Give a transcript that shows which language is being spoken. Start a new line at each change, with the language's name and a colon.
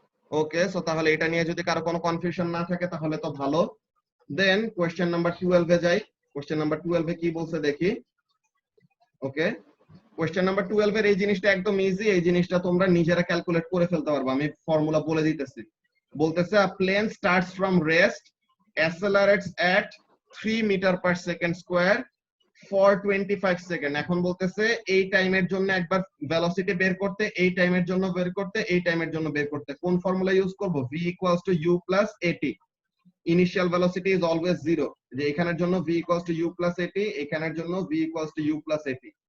Bangla: ওকে, so তাহলে এটা নিয়ে যদি কারো কোনো কনফিউশন না থাকে তাহলে তো ভালো। দেন কোয়েশ্চেন নাম্বার 12 এ যাই। কোয়েশ্চেন নাম্বার 12 এ কি বলছে দেখি। ওকে, কোয়েশ্চেন নাম্বার 12 এর এই জিনিসটা একদম ইজি, এই জিনিসটা তোমরা নিজেরা ক্যালকুলেট করে ফেলতে পারবে। আমি ফর্মুলা বলে দিতেছি।
English: বলতেছে a plane starts from rest, accelerates at 3 metre per second square for 25 second.
Bangla: এখন বলতেছে এই টাইমের জন্য একবার ভেলোসিটি বের করতে, এই টাইমের জন্য বের করতে, এই টাইমের জন্য বের করতে কোন ফর্মুলা ইউজ করব?
English: v = u + at। Initial velocity is always 0, যে এখানের জন্য v = u + at, এখানের জন্য v = u + at।